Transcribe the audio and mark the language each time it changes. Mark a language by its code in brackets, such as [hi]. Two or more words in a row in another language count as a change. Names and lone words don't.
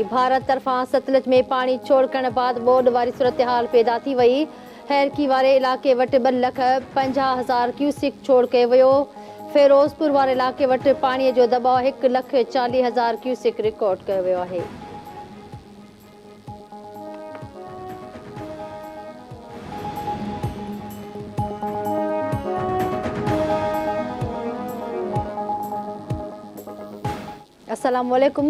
[sd] भारत तरफा सतलज में पानी छोड़ण बाद बोड वारी सूरत हाल पैदा थी वही। हैरकी वाले इलाके वट 2,50,000 क्यूसिक छोड़ कयो वियो। फिरोजपुर वाले इलाके वट पानी जो दबाव 1,40,000 क्यूसिक रिकॉर्ड कयो वियो आहे। [ar] السلام علیکم.